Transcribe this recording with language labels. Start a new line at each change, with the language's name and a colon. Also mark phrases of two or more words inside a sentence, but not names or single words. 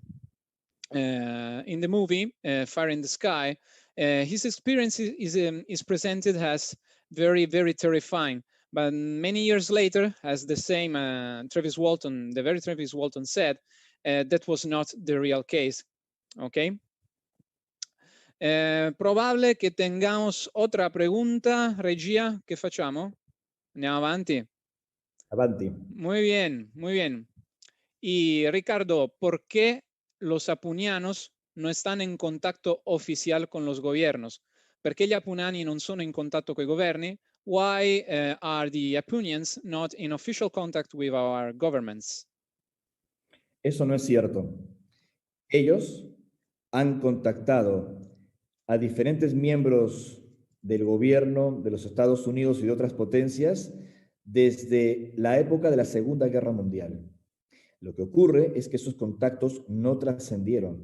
English: In the movie Fire in the Sky, his experience is presented as very, very terrifying. But many years later, as the same Travis Walton said, that was not the real case. Okay.
Spanish: Probable che tengamos otra pregunta.
Italian: Regia, ¿qué facciamo? Andiamo avanti. Avanti.
Spanish: Muy bien, muy bien. Y Ricardo, ¿por qué los apunianos no están
Italian: in contatto ufficiale
Spanish: con los gobiernos?
Italian: Perché gli apuniani non sono in contatto con i governi?
English: Why are the Apunians not in official contact with our governments?
Spanish: Eso no es cierto. Ellos han contactado a diferentes miembros del gobierno de los Estados Unidos y de otras potencias desde la época de la Segunda Guerra Mundial. Lo que ocurre es que esos contactos no trascendieron.